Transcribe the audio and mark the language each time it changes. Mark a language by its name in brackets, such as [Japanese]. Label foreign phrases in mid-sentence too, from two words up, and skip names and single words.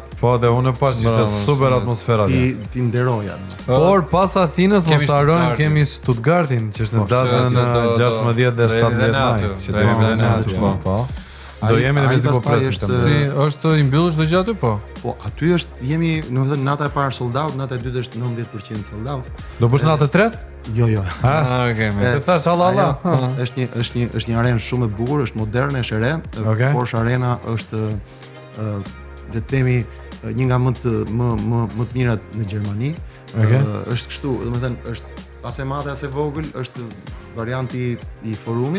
[Albanian] dhe unë pash ishte super atmosfera ti nderoja. Por pas Athinës mos ta harrojmë kemi Stuttgartin që është në datën 16 dhe 17 maj, që do jemi në aty. Do jemi në Mexico Press. Si është i mbyllur çdo gjë aty po? Po, aty jemi, domethënë nata e parë [English] sold out, [Albanian] nata e dytë është 90% [English] sold out. [Albanian] Do bësh natë e tretë? Jo. Okej, më thash Allah. Është një arenë shumë e bukur, është moderne, është e re. Porsche Arena është le të themi një nga më të mirat në Gjermani. Është kështu, domethënë është as e madhe as e vogël, është varianti i forumit.